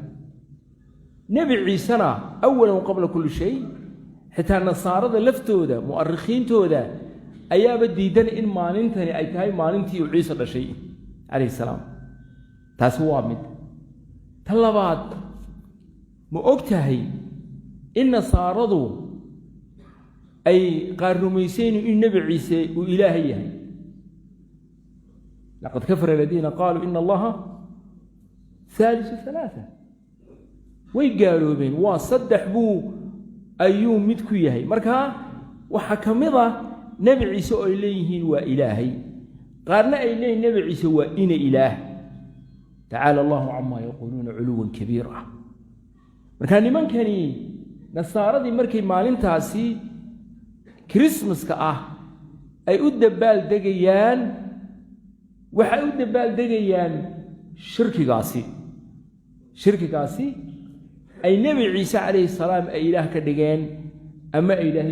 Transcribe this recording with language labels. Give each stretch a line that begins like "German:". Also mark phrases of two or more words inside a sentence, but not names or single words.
Somali: Nabi Ciisena awalan
Arabic: قبل كل شيء
Somali: xitaa nasaarada laftooda mu'arrikhiintooda ayaaba diidan in maalintani ay tahay maalintii uu Ciise dhashay
Arabic: عليه السلام
Somali: taas waa mid talabaad ma ogtahay in nasaaradu ay qaarrumayseen in Nabi Ciise uu Ilaahay yahay
Arabic: لقد كفر الذين قالوا إن الله ثالث ثلاثة
Somali: way gaaloobeen waa saddex buu ayuu mid ku yahay marka waxa kamida Nabi Ciise oo ay leeyihiin waa Ilaahay qaarna ay leeyihiin Nabi Ciise waa ina Ilaah
Arabic: تعالى الله عما يقولون علوا كبيرا
Somali: marka nimankani nasaaradii markay maalintaasi Christmas-ka ay u dabaal degayaan waxay u dabaal degayaan shirkigaasi ay Nabi Ciise
Arabic: عليه السلام
Somali: ay Ilaah ka dhigeen ama Ilaahay